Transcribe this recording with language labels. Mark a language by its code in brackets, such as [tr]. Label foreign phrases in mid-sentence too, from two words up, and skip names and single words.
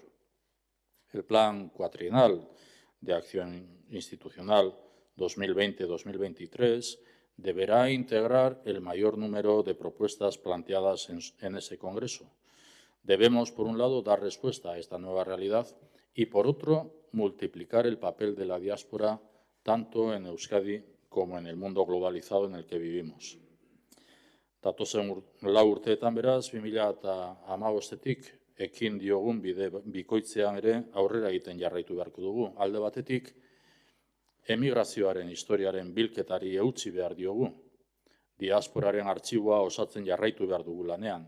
[es] El Plan Cuatrienal de Acción Institucional 2020-2023 deberá integrar el mayor número de propuestas planteadas en ese Congreso. Debemos, por un lado, dar respuesta a esta nueva realidad y, por otro, multiplicar el papel de la diáspora tanto en Euskadi como en el mundo globalizado en el que vivimos. [eu] Datozen 4 urteetan beraz, 2015-etik ekin diogun bide bikoitzean ere aurrera egiten jarraitu beharko dugu. Alde batetik, emigrazioaren historiaren bilketari eutsi behar diogu. Diasporaren artxiboa osatzen jarraitu behar dugu lanean.